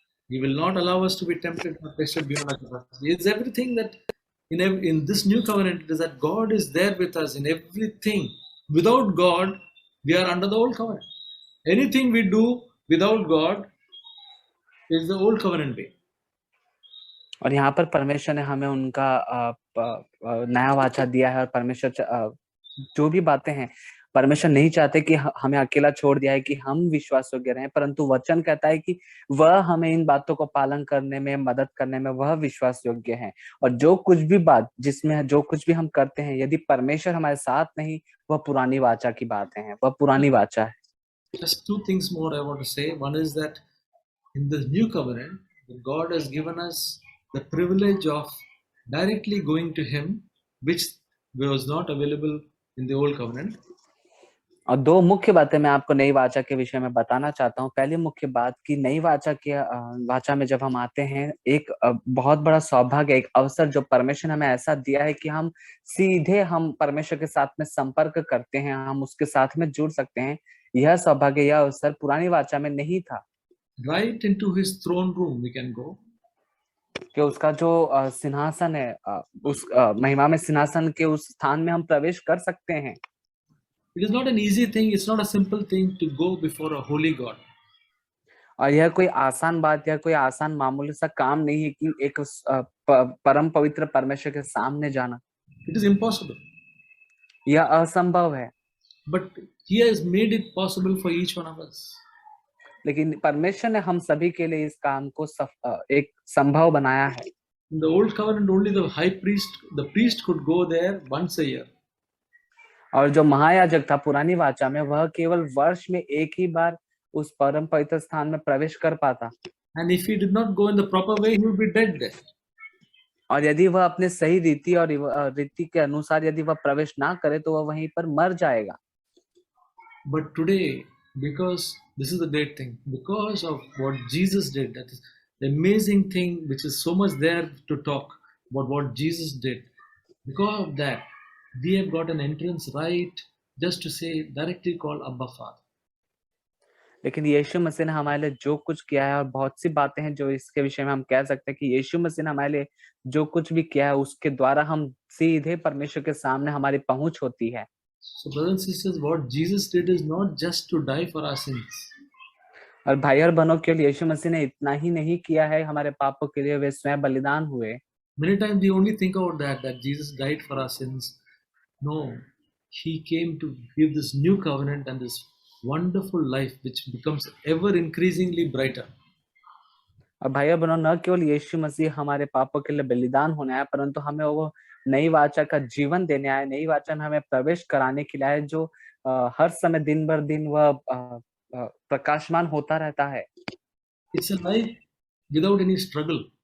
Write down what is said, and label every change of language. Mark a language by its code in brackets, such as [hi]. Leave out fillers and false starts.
[en] He will not allow us to be tempted or tested beyond our capacity. It's everything that in this new covenant, it is that God is there with us in everything. Without God, we are under the old covenant. Anything we do without God is the old covenant way. [hi] और यहाँ पर परमेश्वर ने हमें उनका नया वाचा दिया है और परमेश्वर जो भी बातें हैं परमेश्वर नहीं चाहते कि हमें अकेला छोड़ दिया है कि हम विश्वास योग्य रहें, परंतु वचन कहता है कि वह हमें इन बातों को पालन करने में मदद करने में वह विश्वास योग्य है। और जो कुछ भी बात जिसमें जो कुछ भी हम करते हैं यदि परमेश्वर हमारे साथ नहीं वह पुरानी वाचा की बातें हैं, वह पुरानी वाचा है। [en] Just two things more I want to say. One is that in the new covenant, God has given us the privilege of directly going to Him, which was not available in the old covenant. [hi] और दो मुख्य बातें मैं आपको नई वाचा के विषय में बताना चाहता हूँ। पहली मुख्य बात कि नई वाचा के वाचा में जब हम आते हैं एक बहुत बड़ा सौभाग्य, एक अवसर जो परमेश्वर ने हमें ऐसा दिया है कि हम सीधे हम परमेश्वर के साथ में संपर्क करते हैं, हम उसके साथ में जुड़ सकते हैं। यह सौभाग्य, यह अवसर पुरानी वाचा में नहीं था। [en] Right into His throne room we can go. [hi] कि उसका जो सिंहासन है उस महिमा में सिंहासन के उस स्थान में हम प्रवेश कर सकते हैं। [en] It is not an easy thing. It's not a simple thing to go before a holy God. [hi] और यह कोई आसान बात या कोई आसान मामूली सा काम नहीं है कि एक परम पवित्र परमेश्वर के सामने जाना। [en] It is impossible. [hi] यह असंभव है। [en] But He has made it possible for each one of us. [hi] लेकिन परमेश्वर ने हम सभी के लिए इस काम को एक संभव बनाया है। [en] In the old covenant, only the priest could go there once a year. [hi] और जो महायाजक था पुरानी वाचा में वह केवल वर्ष में एक ही बार उस परम पवित्र स्थान में प्रवेश कर पाता। [en] And if he did not go in the proper way, he would be dead there. [hi] और यदि वह अपने सही रीति और रीति के अनुसार यदि वह प्रवेश ना करे तो वह वहीं पर मर जाएगा। [en] But today, because this is the great thing, because of what Jesus did, that is the amazing thing which is so much there to talk about what Jesus did. Because of that, we have got an entrance right just to say directly call Abba Father. [hi] लेकिन यीशु मसीह ने हमारे लिए जो कुछ किया है और बहुत सी बातें हैं जो इसके विषय में हम कह सकते हैं कि यीशु मसीह ने हमारे लिए जो कुछ भी किया है उसके द्वारा हम सीधे परमेश्वर के सामने हमारी पहुंच होती है। [en] So brothers and sisters, what Jesus did is not just to die for our sins. [hi] और भाई और बहनों केवल यीशु मसीह ने इतना ही नहीं किया है हमारे पापों के लिए, वे स्वयं बलिदान हुए। [en] Many times we only think about that Jesus died for our sins. No, He came to give this new covenant and this wonderful life which becomes ever increasingly brighter. [hi] और भाई और बहनों न केवल यीशु मसीह हमारे पापों के लिए बलिदान होने आया परंतु हमें वो नई वाचा का जीवन देने आया, नई वाचा में हमें प्रवेश कराने के लिए आया जो हर समय दिन भर दिन वह प्रकाशमान होता रहता है। [en] It's a life without any struggle.